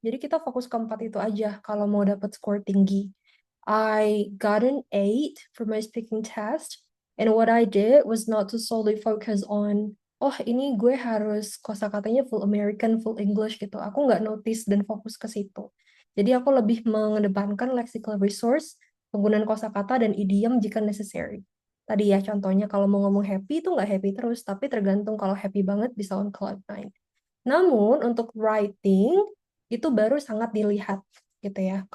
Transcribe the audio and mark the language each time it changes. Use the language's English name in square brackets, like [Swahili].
[Indonesian] Jadi kita fokus ke 4 itu aja kalau mau dapat skor tinggi. [English] I got an 8 for my speaking test. And what I did was not to solely focus on, oh [Indonesian] ini gue harus kosakatanya [English] full American, full English gitu. [Indonesian] Aku nggak notice dan fokus ke situ. Jadi aku lebih mengedepankan lexical resource, penggunaan kosakata dan idiom jika necessary. Tadi ya contohnya kalau mau ngomong happy itu nggak happy terus, tapi tergantung kalau happy banget bisa [English] on cloud 9. [Indonesian] Namun untuk writing itu baru sangat dilihat gitu ya.